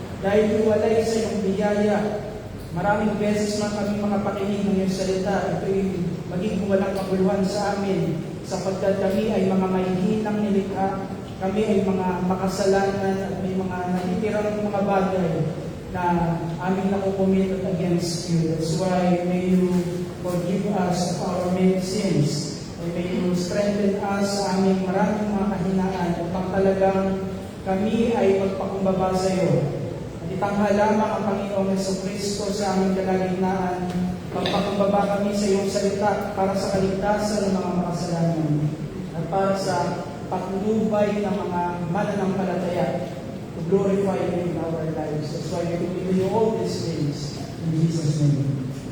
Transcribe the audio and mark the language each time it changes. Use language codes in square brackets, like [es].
[tl] Dahil iwalay sa iyong biyaya, maraming beses man kami makapakinig ng iyong salita, ito'y maging walang kaguluhan sa amin sapagkat kami ay mga mahihinang nilikha, kami ay mga makasalanan at may mga natitirang mga bagay na aming nakukomit [en] against you. That's why may you forgive us of our many sins. And may you strengthen us [tl] sa aming maraming mga kahinaan upang talagang kami ay magpakumbaba sa iyo. At itanghal lamang ang Panginoong Jesucristo sa aming kalagitnaan. Magpakumbaba kami sa iyong salita para sa kaligtasan ng mga makasalanan at para sa patnubay ng mga mananampalataya [en] to glorify you in our lives. That's why we will do all these things in Jesus' name.